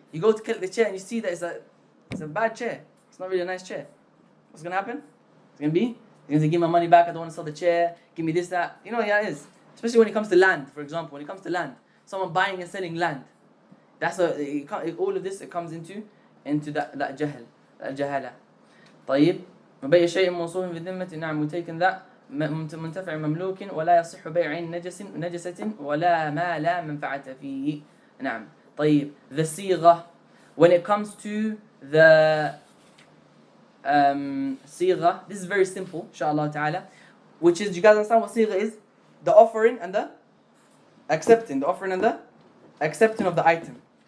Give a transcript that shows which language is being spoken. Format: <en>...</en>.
<en>You go to collect the chair and you see that it's a bad chair. It's not really a nice chair. What's going to happen? It's going to be, you're going to give my money back. I don't want to sell the chair. Give me this, that. You know, yeah, it is. Especially when it comes to land, for example. When it comes to land, someone buying and selling land. That's all of this. It comes into that jahl, that jahala.</en> <ar>طيب. مبيع شيء موصوف بذمة نعم متيكن ذا منتفع مملوك ولا يصح بيع عين نجسة ولا ما لا منفعة فيه. نعم. طيب. The صيغة.</ar> <en>When it comes to the صيغة, this is very simple, inshallah ta'ala. Which is, do you guys understand what صيغة is? The offering and the accepting. The offering and the accepting of the item.</en>